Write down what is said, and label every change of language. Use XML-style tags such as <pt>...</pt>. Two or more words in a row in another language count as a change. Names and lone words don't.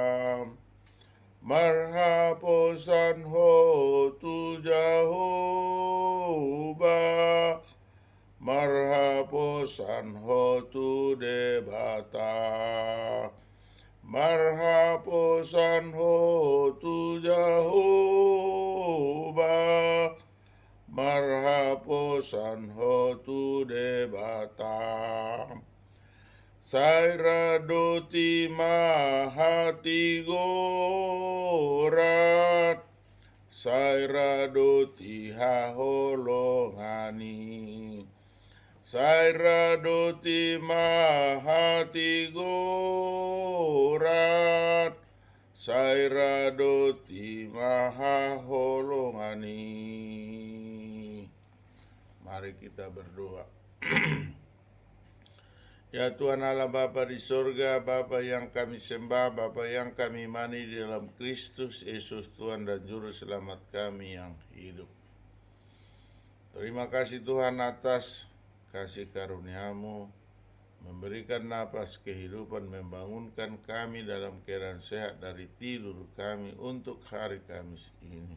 <bbc>Marhaposan ho tu Jehovah, marhaposan ho tu debata, marhaposan ho tu Jehovah, marhaposan ho tu debata. Saira doti mahati gorat, saira doti haholongani, saira doti mahati gorat, saira doti mahaholongani.</bbc> <id>Mari kita berdoa. Ya Tuhan Allah Bapa di sorga, Bapa yang kami sembah, Bapa yang kami imani di dalam Kristus Yesus Tuhan dan Juru Selamat kami yang hidup. Terima kasih Tuhan atas kasih karunia-Mu, memberikan napas kehidupan, membangunkan kami dalam keadaan sehat dari tidur kami untuk hari Kamis ini.</id>